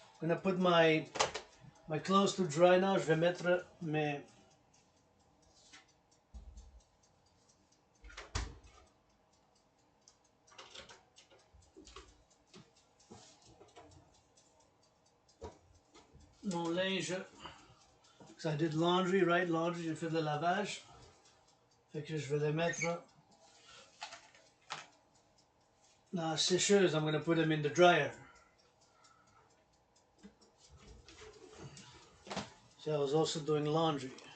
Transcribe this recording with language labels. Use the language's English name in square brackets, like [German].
[English] I'm going to put my clothes to dry now. [French] Je vais mettre mes... mon linge. [English] Because I did laundry, right? [French] Laundry, j'ai fait le lavage. Fait que je vais les mettre dans la sécheuse. [English] I'm going to put them in the dryer. So I was also doing laundry.